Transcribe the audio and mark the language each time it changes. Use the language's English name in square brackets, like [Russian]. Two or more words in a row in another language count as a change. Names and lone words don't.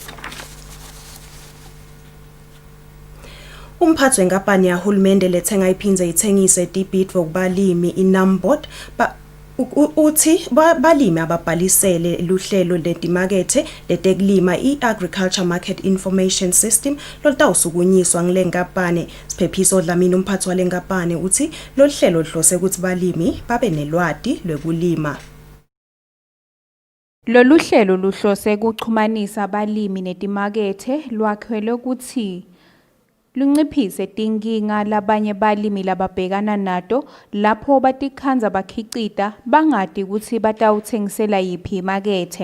[Swati] Umphathi wenkampani yahulumende lethenga iphindze ithengise tibhidvo kubalimi iNambot uthi balimi ababhalisele luhlelo letimakethe letekulima i-Agriculture Market Information System lolutawusukunyiswa ngile nkampani. Siphephiso Dlamini umphathi wale nkampani uthi lohlelo lihlose ukuthi balimi babe nelwati lwekulima. Lolu hlelo luhlose ukuchumanisa abalimi netimakethe lwakhelwe ukuthi lunciphise tinkinga labanye balimi lababhekana nato lapho batikhanza bakhicita bangati ukuthi batawuthengisela yiphi imakethe.